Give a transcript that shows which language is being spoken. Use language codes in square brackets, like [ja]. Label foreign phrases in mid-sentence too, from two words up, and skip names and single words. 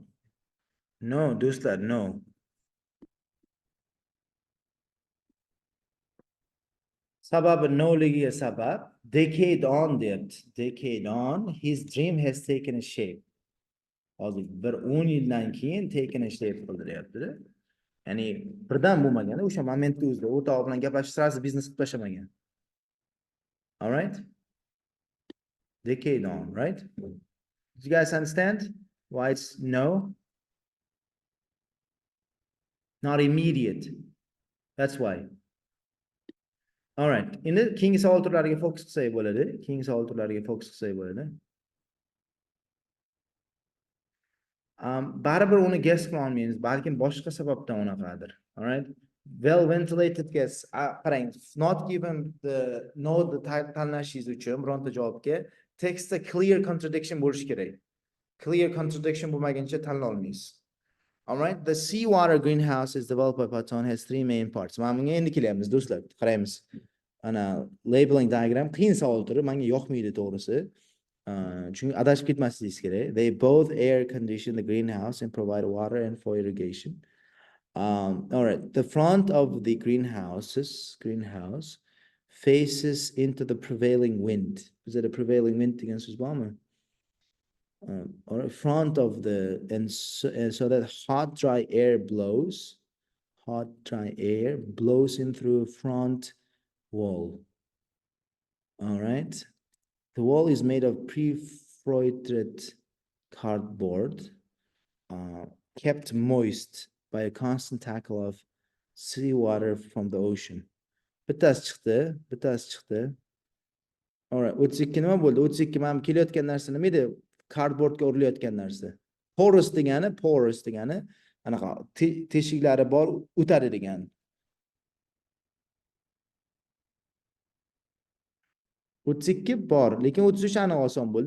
[uz] No, do'stlar, no. Sababi noligiga sabab [en] decade on [uz] deyapti. [en] Decade on, his dream has taken a shape. [uz] Hozir bir 10 yildan keyin [en] taken a shape [uz] qildi deyapti-da. Ya'ni birdan bo'lmagan, o'sha momentda o'zida o'rtog'i bilan gaplashib sirasi biznes qilib tashlamagan. [en] All right? Decade on, right? Do you guys understand why it's no? Not immediate. That's why. All right. [uz] Endi keyingi savol turlariga fokus qilsak bo'ladi. Keyingi savol turlariga fokus qilsak bo'ladi. Baribir uni guess qila olmaymiz, balkim boshqa sababdan unaqadir. [en] All right? Well ventilated gas. Qarang, not given the no the [uz] tanlashingiz uchun bironta javobga textda [en] clear contradiction [uz] bo'lishi kerak. [en] Clear contradiction [uz] bo'lmaguncha tanlay olmaysiz. [en] All right? The seawater greenhouse is developed by Patton has three main parts. [uz] Mana bunga endi kelyapmiz do'stlar. Qaraymiz. Ana [en] labeling diagram [uz] qiyin savol turi, menga yoqmaydi to'g'risi. Chunki adashib ketmasligingiz kerak. [en] They both air condition the greenhouse and provide water and for irrigation. All right, the front of the greenhouse faces into the prevailing wind. Is it a prevailing wind [uz] degan so'z bormi? [en] Or front of the and so that hot dry air blows in through front wall. All right. The wall is made of perforated cardboard uh, kept moist by a constant tackle of seawater from the ocean. [uz] Bittasi chiqdi, bittasi chiqdi. Alright, 32 nima bo'ldi? 32 mana kelayotgan narsa nima edi? Cardboardga urilayotgan narsa. Porous degani anaqa teshiklari bor, o'tadi degani. 32 bor, lekin 33 aniq oson bo'ldi.